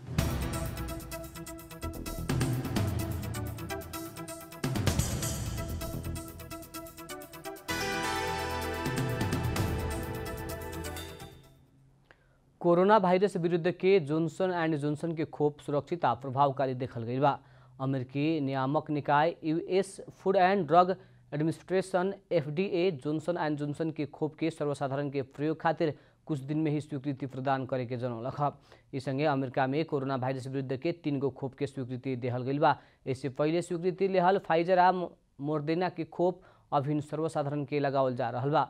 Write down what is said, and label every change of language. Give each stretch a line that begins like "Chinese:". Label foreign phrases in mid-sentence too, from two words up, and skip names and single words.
Bhojpuri: कोरोना वायरस विरुद्ध के जोनसन एंड जोनसन के खोप सुरक्षित आ प्रभावकारी देखल गई बा। अमेरिकी नियामक निकाय यूएस फूड एंड ड्रग एडमिनिस्ट्रेशन FDA जोनसन एंड जोनसन के खोप के सर्वसाधारण के प्रयोग खातिर कुछ दिन में ही स्वीकृति प्रदान करे के जनौलक। इस संगे अमेरिका में कोरोना वायरस विरुद्ध के 3 गो खोप के स्वीकृति देहल गई बा। इससे पहले स्वीकृति लेहल फाइजर आ मोर्देना के खोप अभिन सर्वसाधारण के लगावल जा रहा बा।